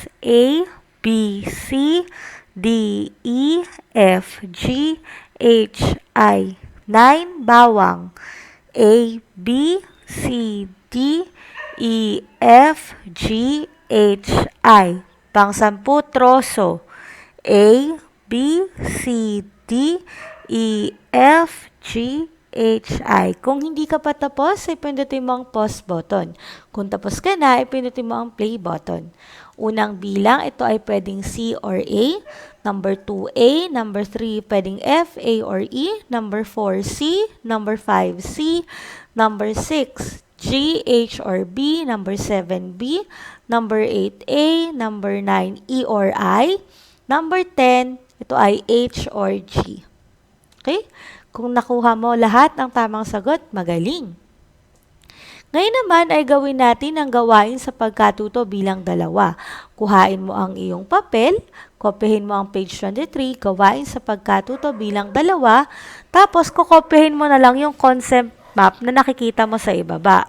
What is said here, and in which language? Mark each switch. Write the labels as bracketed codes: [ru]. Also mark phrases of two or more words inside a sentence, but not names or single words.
[en] A, B, C, D, E, F, G, H, I. 9, bawang. A, B, C, D, E, F, G, H, I. [tl] Pang-sampu, troso. [en] A, B, C, D, E, F, G, H, I. [tl] Kung hindi ka pa tapos, ipindutin mo ang [en] pause button. [tl] Kung tapos ka na, ipindutin mo ang [en] play button. [tl] Unang bilang, ito ay pwedeng [en] C or A. Number 2, A. Number 3, pwedeng F, A or E. Number 4, C. Number 5, C. Number 6, G, H or B. Number 7, B. Number 8, A. Number 9, E or I. Number 10, [tl] ito ay [en] H or G. Okay? [tl] Kung nakuha mo lahat ng tamang sagot, magaling. Ngayon naman ay gawin natin ang gawain sa pagkatuto bilang dalawa. Kuhain mo ang iyong papel, kopyahin mo ang page 23, gawain sa pagkatuto bilang dalawa, tapos kukopyahin mo na lang yung [en] concept map [tl] na nakikita mo sa ibaba.